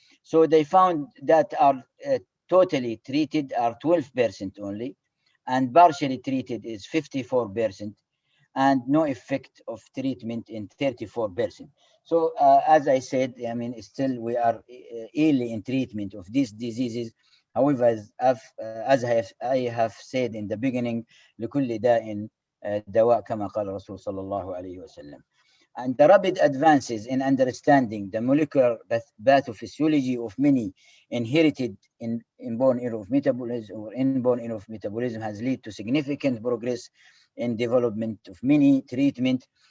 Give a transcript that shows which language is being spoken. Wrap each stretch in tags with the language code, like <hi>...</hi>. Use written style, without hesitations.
<en>So they found that are totally treated are 12% only, and partially treated is 54%, and no effect of treatment in 34%. So as I said, I mean, still we are early in treatment of these diseases. However, I have said in the beginning,</en> <ar>لكل داء دواء كما قال الرسول صلى الله عليه وسلم.</ar> <en>And the rapid advances in understanding the molecular pathophysiology of many inherited inborn error of metabolism or inborn error of metabolism has led to significant progress in development of many treatment.</en>